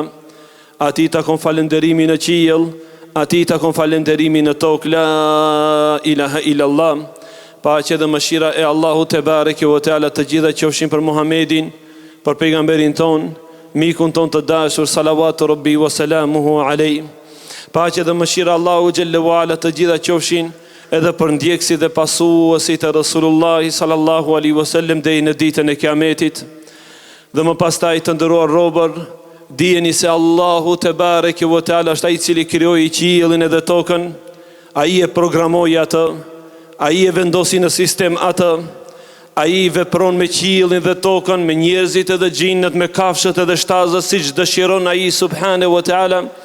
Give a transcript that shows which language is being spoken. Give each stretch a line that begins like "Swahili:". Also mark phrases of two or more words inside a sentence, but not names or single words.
Albanian: Atij takon falënderimi në qiell, atij takon falënderimi në tokë.
Arabic: لا إله إلا الله.
Albanian: Paqja dhe mëshira e Allahut
Arabic: تبارك وتعالى
Albanian: të gjitha qofshin për Muhamedin, për pejgamberin ton, mikun ton të dashur,
Arabic: صلوات ربي وسلامه عليه.
Albanian: Paqja dhe mëshira Allahu
Arabic: جل وعلا
Albanian: të gjitha qofshin edhe për ndjekësit dhe pasuesit e
Arabic: رسول الله صلى الله عليه وسلم
Albanian: deri në ditën e Kiametit. Dhe më pastaj të nderuar robër, dijeni se Allahu
Arabic: تبارك وتعالى
Albanian: është ai i cili krijoi qiellin edhe tokën. Ai e programoi atë, ai e vendosi në sistem atë. Ai vepron me qiellin dhe tokën, me njerëzit edhe xhinët, me kafshët edhe shtazët, siç dëshiron ai
Arabic: سبحانه وتعالى.